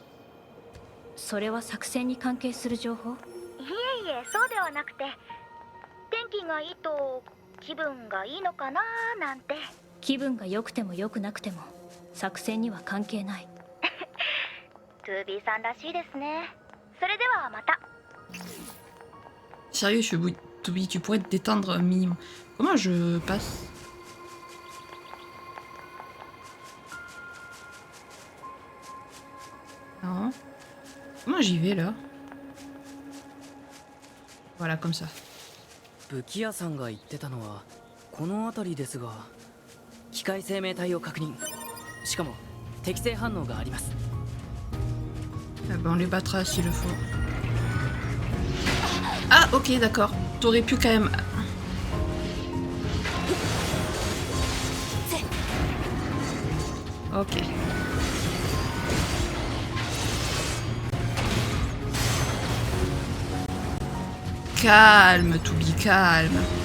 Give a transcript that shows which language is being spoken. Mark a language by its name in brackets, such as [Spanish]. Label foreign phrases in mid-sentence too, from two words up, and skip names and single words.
[Japanese] それは作戦に関係する情報？いえいえ、そうではなくて、天気がいいと気分がいいのかななんて。気分が良くても良くなくても作戦には関係ない。 2B さんらしいですね。それではまた。 [French] Sérieux, Toby, tu pourrais te détendre un minimum. Comment je passe? Non. Comment j'y vais là? Voilà, comme ça. [Japanese] 武器屋さんが言ってたのはこの辺りですが、機械生命体を確認。しかも適正反応があります。 [French] Ah ben, on les battra s'il le faut. Ah, ok, d'accord. T'aurais pu quand même... Ok. Calme, Toby, calme.